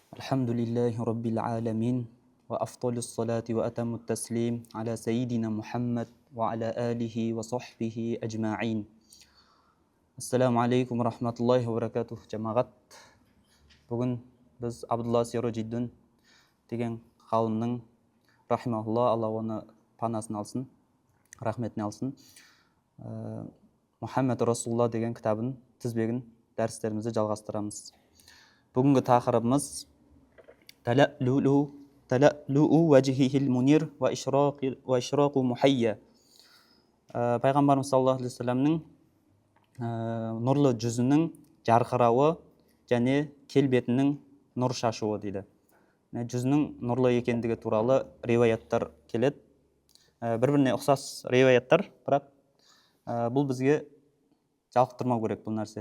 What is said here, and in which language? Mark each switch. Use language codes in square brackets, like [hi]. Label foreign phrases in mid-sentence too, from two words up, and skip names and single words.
[ar] الحمد لله رب العالمين وأفضل الصلاة وأتم التسليم على سيدنا محمد وعلى آله وصحبه أجمعين. السلام عليكم ورحمة الله وبركاته. [kk] جماعات бүгін біз Абдулла Сироджиддин деген ғалымның рахимахулла, Алла оны панасын алсын, рахметін алсын, Мұхаммед Расулулла деген кітабын тізбегін дәрістерімізді жалғастырамыз. Бүгінгі тақырыбымыз [ar] تلألؤ وجهه المنير وإشراق محياه. [kk] Пайғамбарымыз [ar] صلى الله عليه [kk] вассаламның нұрлы жүзінің жарқырауы және келбетінің нұр шашуы дейді. Жүзінің нұрлы екендігі туралы риуаяттар келеді. Бір-біріне ұқсас риуаяттар, бірақ бұл бізге жалықтырмау керек бұл нәрсе.